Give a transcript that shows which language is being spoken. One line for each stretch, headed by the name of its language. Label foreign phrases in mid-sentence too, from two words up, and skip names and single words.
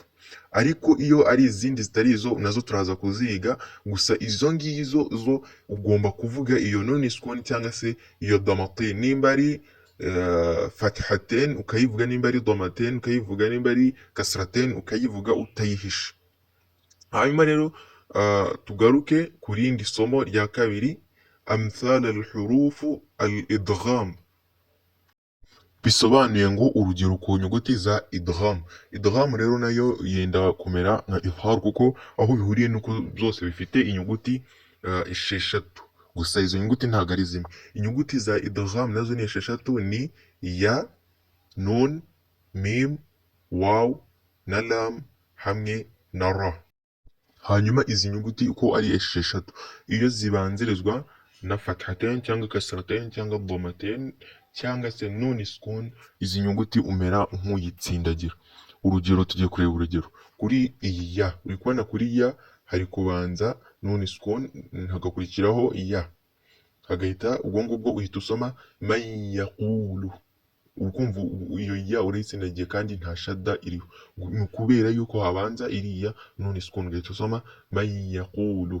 Kinyarwanda: ariko iyo ari izindi zitari izo nazo turaza kuziga, gusa izo ngizo zo ugomba kuvuga iyo nuni sukuni cyangwa se iyo damatain. nimba ari fathatain ukayivuga, nimba ari damatain ukayivuga, nimba ari kasratain ukayivuga utayihisha. hanyuma rero tugaruke ku rindi somo rya kabiri,
Arabic: أَمْثَالُ الْحُرُوفِ الْإِدْغَامِ,
Kinyarwanda: bisobanuye ngo urugero ku nyuguti za idgham. idgham rero nayo yenda kumera nka izhar kuko aho bihuriye nuko byose bifite inyuguti esheshatu, gusa izo nyuguti ntabwo ari zimwe. inyuguti za idgham nazo ni esheshatu, ni ya, nun, mim, waw na lam hamwe na ra. hanyuma izi nyuguti uko ari esheshatu, iyo zibanzirizwa na fathatain cyangwa kasratain cyangwa damatain cyangwa se nun sukun, izi nyuguti umera nk'uyitsindagira. urugero tugiye kureba urugero kuri iyi ya, uri kubona kuri ya hari kubanza nun sukun hagakurikiraho ya, hagahita ubwo ngubwo uhita usoma
Arabic: مَنْ يَقُولُ,
Kinyarwanda: ukumva iyo ya urayitsindagiye kandi nta shadda iriho, kubera yuko habanza iriya nun sukun, ugahita usoma
Arabic: مَنْ يَقُولُ.